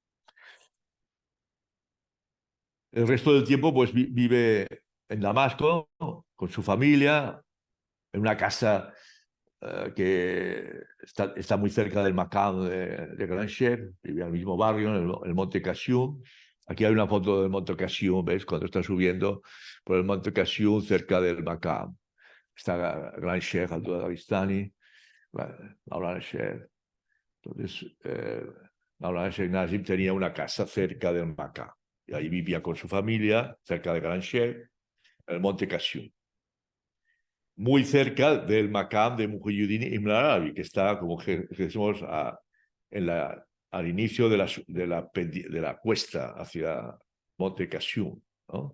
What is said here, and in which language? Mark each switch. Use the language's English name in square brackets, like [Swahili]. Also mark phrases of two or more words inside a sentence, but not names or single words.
[Spanish] El resto del tiempo pues vive en Damasco, ¿no?, con su familia, en una casa que está muy cerca del Maqam de Gran Sheikh, vive en el mismo barrio, en el Monte Qasyum. Aquí hay una foto del Monte Qasyum, ¿ves? Cuando está subiendo por el Monte Qasyum cerca del Maqam. Está Gran Sheikh Abdullah Dagestani, Maulana Sheikh. Entonces, Maulana Sheikh Nazim tenía una casa cerca del Maqam. Y ahí vivía con su familia, cerca de Gran Sheikh, en el Monte Qasyum, muy cerca del Maqam de Muhyiddin Ibn Arabi, que está, como decimos, al inicio de la cuesta hacia Monte Qasyum, ¿no?